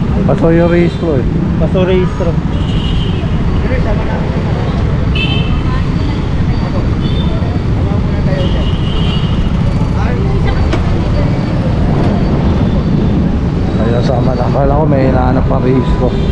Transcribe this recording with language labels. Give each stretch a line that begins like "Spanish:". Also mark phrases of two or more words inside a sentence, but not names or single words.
Filipino: Paso yung registro eh. Paso registro. Kaya sama na. Kala ko may hinahanap pa registro.